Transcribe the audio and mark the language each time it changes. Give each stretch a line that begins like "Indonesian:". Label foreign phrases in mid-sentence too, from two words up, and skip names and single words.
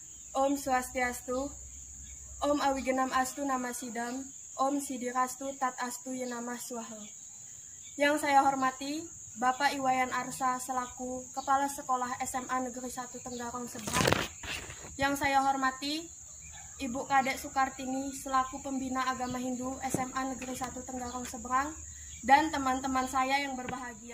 Sanskrit: Om Swastiastu, Om Awigenam Astu Nama Sidam, Om Sidirastu Tat Astu Yenamah Swaha.
Indonesian: Yang saya hormati, Bapak Iwayan Arsa selaku Kepala Sekolah SMA Negeri 1 Tenggarong Seberang. Yang saya hormati, Ibu Kadek Sukartini selaku Pembina Agama Hindu SMA Negeri 1 Tenggarong Seberang, dan teman-teman saya yang berbahagia.